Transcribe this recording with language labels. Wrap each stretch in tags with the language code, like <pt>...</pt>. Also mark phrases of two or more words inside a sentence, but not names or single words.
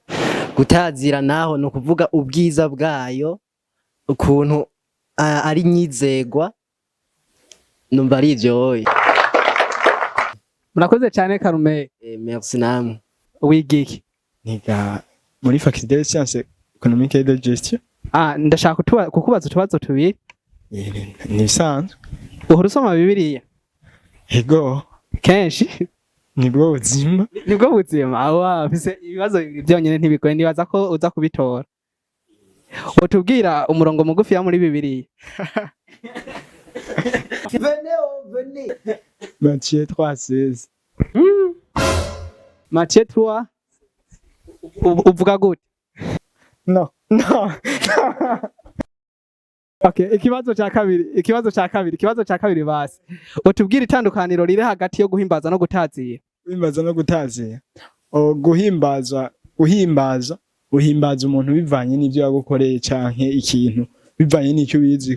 <rn>Gutazira naho no kuvuga ubwiza bwayo, ukuntu ari nyizegwa, numva ari ivyo. Murakoze cyane Karume. Merci namwe. Wigiki? Niga muri</rn> <fr>faculté de sciences économiques et de gestion.</fr> <rn>Ndashaka kukubaza utubazo tubiri. Ni bisanzwe. Uhora usoma Bibiliya? Ego. Kenshi? Nibwo buzima. Nibwo buzima. Afise ibibazo byonyene ntibigoye, ndibaza ko uza kubitora. Wotubwira umurongo mugufi ya muri Bibiliya?</rn> <fr>Venez. Matthieu 3:16. Matthieu 3.</fr> <rn>Uvuga gute?</rn> <en>No.</en> <rn>Okay, ikibazo cha kabiri basi. Wotubwira itandukaniro riri hagati yo guhimbaza no gutazira? Guhimbaza no gutazira. Guhimbaza umuntu bivanye n'ivyo yagukoreye canke ikintu bivanye n'icyo bizi.</rn>